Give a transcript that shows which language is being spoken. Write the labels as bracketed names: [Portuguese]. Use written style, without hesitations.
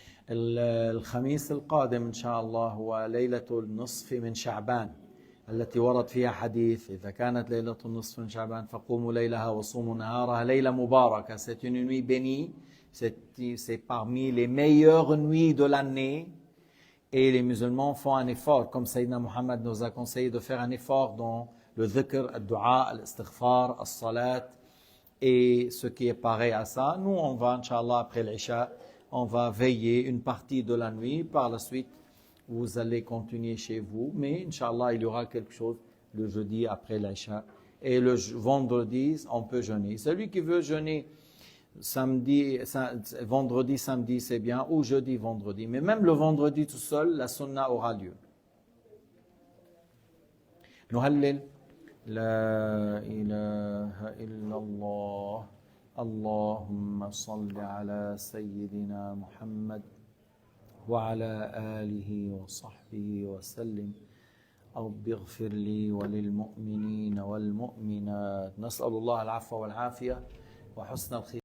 [Arabic] الخميس القادم إن شاء الله هو ليلة النصف من شعبان التي ورد فيها حديث إذا كانت ليلة النصف من شعبان فقوموا ليلها وصوموا نهارها. ليلة مباركة. [French] C'est une nuit bénie. C'est parmi les meilleures nuits de l'année. Et les musulmans font un effort, comme Sayyidina Muhammad nous a conseillé de faire un effort dans le dhikr, le dua, l'istighfar, le salat et ce qui est pareil à ça. Nous, on va, Inch'Allah, après l'Isha, on va veiller une partie de la nuit. Par la suite, vous allez continuer chez vous. Mais, Inch'Allah, il y aura quelque chose le jeudi après l'Isha. Et le vendredi, on peut jeûner. Celui qui veut jeûner vendredi, samedi, c'est bien, ou jeudi, vendredi. Mais même le vendredi tout seul, la sunna aura lieu. [Arabic] نهلل لا إله إلا الله اللهم صل على سيدنا محمد وعلى آله وصحبه وسلم رب اغفر لي وللمؤمنين والمؤمنات. نسأل الله العفو والعافية وحسن الختام.